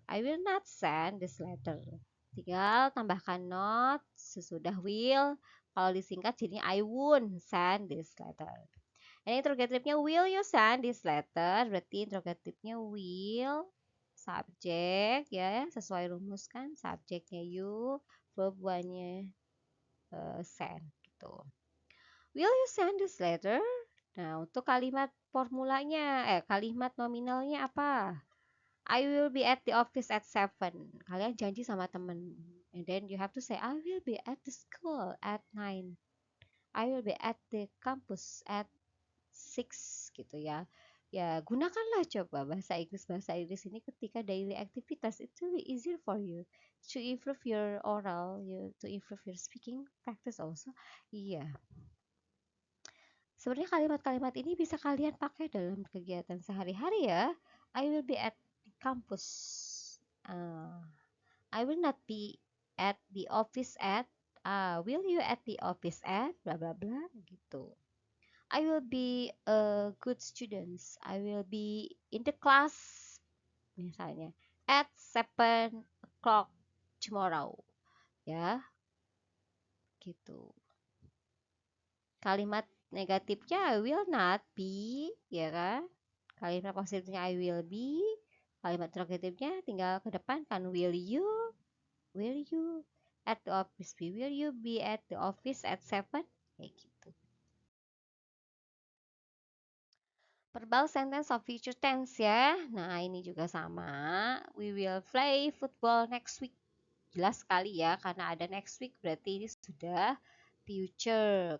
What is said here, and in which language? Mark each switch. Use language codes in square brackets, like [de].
[en] I will not send this letter. [id] Tinggal tambahkan not sesudah will. Kalau disingkat jadinya [en] I won't send this letter. [id] Ini interrogatifnya [en] will you send this letter? [id] Berarti interrogatifnya will, subjek ya, sesuai rumus kan, subjeknya you, verb one-nya send gitu. [en] Will you send this letter? [id] Nah, untuk kalimat formulanya, kalimat nominalnya apa? [en] I will be at the office at 7. [id] Kalian janji sama temen. [en] And then you have to say, I will be at the school at 9. I will be at the campus at 6 gitu ya. [id] Ya, gunakanlah coba bahasa Inggris ini ketika daily aktivitas. [en] It's really easier for you to improve your oral, to improve your speaking practice also. [id] Iya. Sebenarnya kalimat-kalimat ini bisa kalian pakai dalam kegiatan sehari-hari ya. [en] I will be at campus. Uh, I will not be at the office at. Will you at the office at? Bla bla bla gitu. I will be a good student. I will be in the class misalnya at 7 o'clock tomorrow. [id] Ya, gitu. Kalimat negatifnya [en] I will not be, [id] ya kan? Kalimat positifnya [en] I will be. [id] Kalimat interrogatifnya tinggal ke depan kan [en] will you? Will you at the office be? Will you be at the office at 7? [id] Kayak gitu. [en] Verbal sentence of future tense ya. [id] Nah, ini juga sama. [en] We will play football next week. [id] Jelas sekali ya, karena ada next week berarti ini sudah future.